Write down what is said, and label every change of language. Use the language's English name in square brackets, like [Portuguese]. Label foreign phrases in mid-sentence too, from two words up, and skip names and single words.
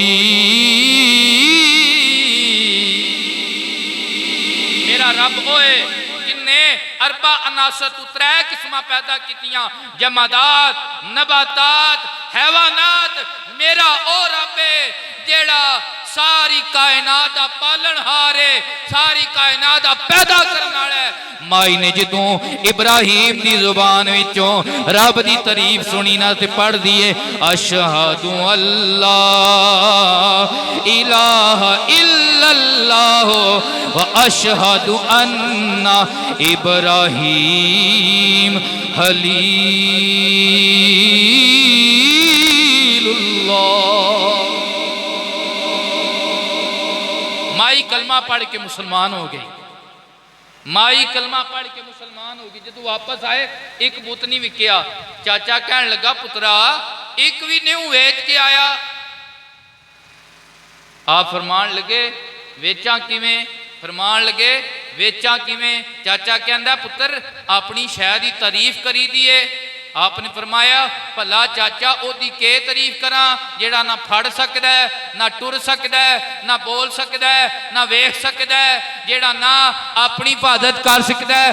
[Punjabi] میرا رب اوئے جنہے اربع عناصر توں ترے قسماں پیدا کیتیاں جمادات نباتات حیوانات. میرا او رب ہے جیہڑا ساری کائنات دا پالنہار ہے، ساری کائنات دا پیدا کرن والا ہے. مائی نے جدوں ابراہیم دی زبان وچوں رب دی تعریف سنی نا تے پڑھ دتے [Arabic] أشهد أن لا إله إلا الله وأشهد أن إبراهيم خليل الله. [Punjabi] مائی کلمہ پڑھ کے مسلمان ہو گئی، مائی کلمہ پڑھ کے مسلمان ہو گئی. جدوں واپس آئے اک بت نہیں وکیا. چاچا کہن لگا پترا اک وی نہیں ویچ کے آیا. آپ فرمان لگے ویچاں کیویں? فرمان لگے ویچاں کیویں? چاچا کہندا پتر اپنی شے دی تعریف کری دے. آپ نے فرمایا بھلا چاچا اوہدی کی تعریف کراں جیہڑا نہ پھڑ سکدا ہے، نہ ٹر سکدا ہے، نہ بول سکدا ہے، نہ ویکھ سکدا ہے، جیہڑا نہ اپنی حفاظت کر سکدا ہے.